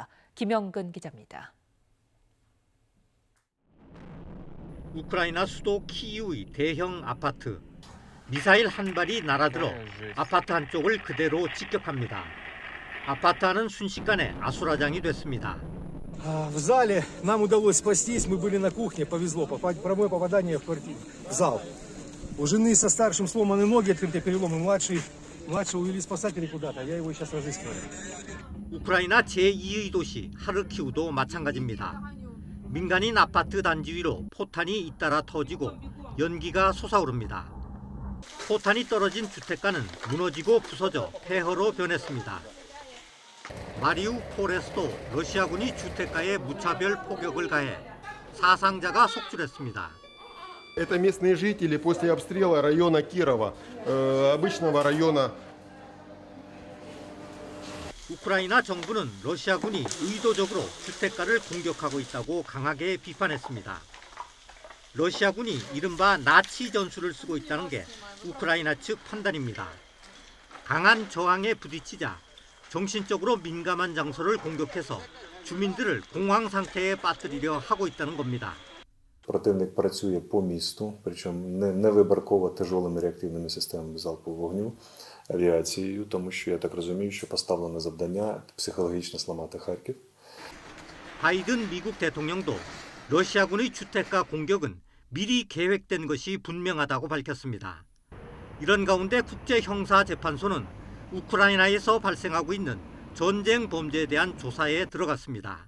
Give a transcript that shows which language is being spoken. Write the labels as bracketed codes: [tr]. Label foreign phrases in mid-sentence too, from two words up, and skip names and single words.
[ko] 김영근 기자입니다. 우크라이나 수도 키이우의 대형 아파트. 미사일 한 발이 날아들어 아파트 한쪽을 그대로 직격합니다. 아파트 안은 순식간에 아수라장이 됐습니다. [ru] В зале нам удалось спастись, мы были на кухне, повезло, прямое попадание в зал. У жены со старшим сломаны ноги, открытые переломы, младший увели спасатели куда-то, я его сейчас разыскиваю. [ko] 우크라이나 제2의 도시 하르키우도 마찬가지입니다. 민간인 아파트 단지 위로 포탄이 잇따라 터지고 연기가 솟아오릅니다. 포탄이 떨어진 주택가는 무너지고 부서져 폐허로 변했습니다. 마리우폴에서도 러시아군이 주택가에 무차별 폭격을 가해 사상자가 속출했습니다. [ru] Это местные жители после обстрела района Кирова, обычного района. [ko] 우크라이나 정부는 러시아군이 의도적으로 주택가를 공격하고 있다고 강하게 비판했습니다. 러시아군이 이른바 나치 전술을 쓰고 있다는 게 우크라이나 측 판단입니다. 강한 저항에 부딪히자 정신적으로 민감한 장소를 공격해서 주민들을 공황 상태에 빠뜨리려 하고 있다는 겁니다. [uk] Противник працює по місту, причому не вибірково тяжелими реактивними системами залпового вогню, авіацією, тому що я так розумію, що поставлене завдання психологічно зламати Харків. [ko] 바이든 미국 대통령도 러시아군의 주택가 공격은 미리 계획된 것이 분명하다고 밝혔습니다. 이런 가운데 국제형사재판소는 우크라이나에서 발생하고 있는 전쟁 범죄에 대한 조사에 들어갔습니다.